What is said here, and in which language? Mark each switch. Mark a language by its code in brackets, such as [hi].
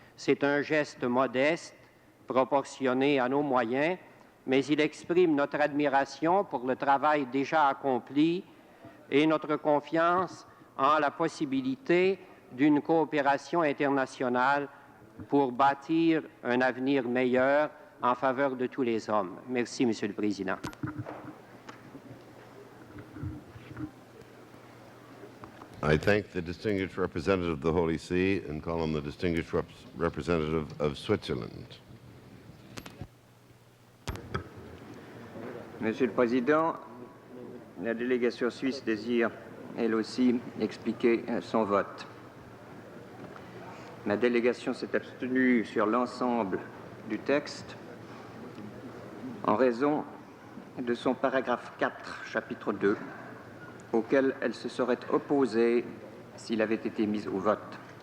[fr] C'est un geste modeste, proportionné à nos moyens, mais il exprime notre admiration pour le travail déjà accompli et notre confiance en la possibilité d'une coopération internationale pour bâtir un avenir meilleur en faveur de tous les hommes. Merci, Monsieur le Président. [en] I thank the distinguished representative of the Holy See and call on the distinguished representative of Switzerland. [fr] Monsieur le Président, la délégation suisse désire, elle aussi, expliquer son vote. Ma délégation s'est abstenue sur l'ensemble du texte en raison de son paragraphe 4, chapitre 2, auquel elle se serait opposée s'il avait été mis au vote.